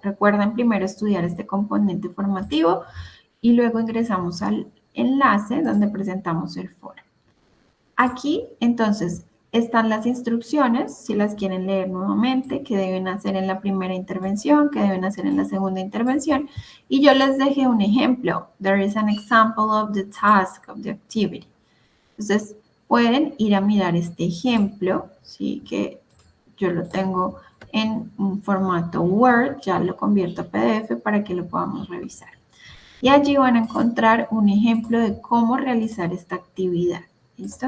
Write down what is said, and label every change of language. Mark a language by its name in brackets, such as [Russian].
[Spanish] Recuerden primero estudiar este componente formativo y luego ingresamos al enlace donde presentamos el foro. Aquí, entonces, están las instrucciones, si las quieren leer nuevamente, que deben hacer en la primera intervención, que deben hacer en la segunda intervención. Y yo les dejé un ejemplo. [English] There is an example of the task, of the activity. [Spanish] Entonces, pueden ir a mirar este ejemplo, ¿sí? Que yo lo tengo en un formato Word, ya lo convierto a PDF para que lo podamos revisar. Y allí van a encontrar un ejemplo de cómo realizar esta actividad. ¿Listo?